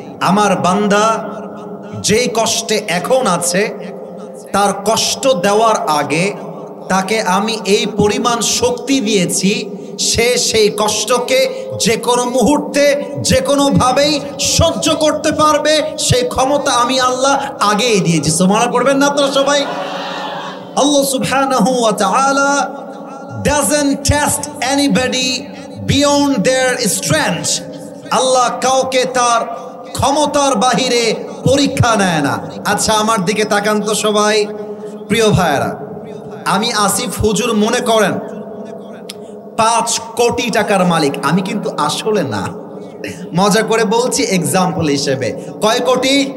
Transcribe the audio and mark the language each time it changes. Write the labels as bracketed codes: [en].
[bn] আমার বান্দা যে কষ্টে এখন আছে, তার কষ্ট দেওয়ার আগে তাকে আমি এই পরিমাণ শক্তি দিয়েছি, সে সেই কষ্টকে যে কোনো মুহূর্তে যে কোনোভাবেই সহ্য করতে পারবে, সেই ক্ষমতা আমি আল্লাহ আগেই দিয়েছি। সুবহানাল্লাহ পড়বেন না আপনারা সবাই? [en] Allah subhanahu wa ta'ala doesn't test anybody beyond their strength. [bn] আল্লাহ কাউকে তার ক্ষমতার বাহিরে পরীক্ষা নেয় না। আচ্ছা, আমার দিকে তাকান তো সবাই। প্রিয় ভাইয়েরা, আমি আসিফ হুজুর মনে করেন 5 কোটি টাকার মালিক। আমি কিন্তু আসলে না, মজা করে বলছি এক্সাম্পল হিসেবে। কয় কোটি?